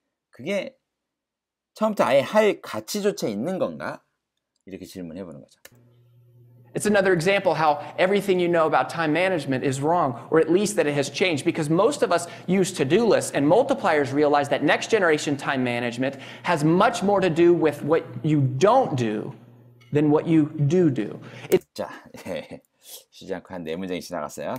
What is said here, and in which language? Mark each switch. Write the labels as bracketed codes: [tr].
[ko] 그게 처음부터 아예 할 가치조차 있는 건가? 이렇게 질문해 보는 거죠. [en] It's another example how everything you know about time management is wrong, or at least that it has changed, because most of us use to-do lists, and multipliers realize that next generation time management has much more to do with what you don't do than what you do. [ko] 자, 쉬지 않고 한 4문장이 지나갔어요.